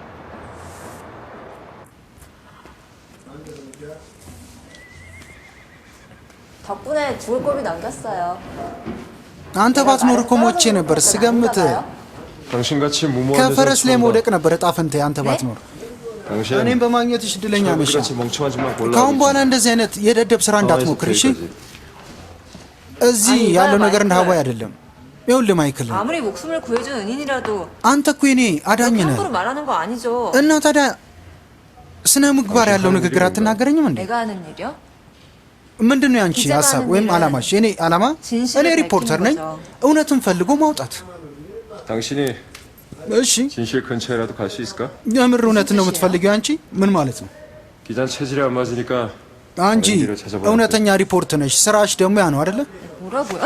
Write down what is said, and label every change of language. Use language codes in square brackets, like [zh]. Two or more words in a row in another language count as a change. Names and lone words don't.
[am] አንተ ባትኖር እኮ ሞቼ ነበር ስገምት። ከፈረስ ላይ መውደቅ ነበር ዕጣ ፈንታዬ አንተ ባትኖር። እኔም በማግኘትሽ እድለኛ ነሽ። ከአሁን በኋላ እንደዚህ አይነት የደደብ ስራ እንዳትሞክር እሺ? እዚህ ያለው ነገር እንደ ሀዋይ አይደለም። ይኸውልህ ማይክል [ko] 아무리 목숨을 구해준 은인이라도 [am] አንተ እኮ የኔ አዳኝ ነህ [ko] 함부로 말하는 거 아니죠. [am] እና ታዲያ ስነ ምግባር ያለው ንግግር አትናገረኝም እንዴ? [ko] 내가 하는 일이요? [am] ምንድነው ያንቺ ሀሳብ ወይም አላማሽ? የኔ አላማ እኔ ሪፖርተር ነኝ፣ እውነትን ፈልጎ ማውጣት። [ko] 당신이 [am] እሺ [ko] 진실 근처에라도 갈 수 있을까? [am] የምር እውነትን ነው የምትፈልጊው አንቺ? ምን ማለት ነው? [ko] 기자 체질이 안 맞으니까 [am] አንቺ እውነተኛ ሪፖርት ነሽ፣ ስራሽ ደግሞ ያ ነው አይደለ? [ko] 뭐라고요?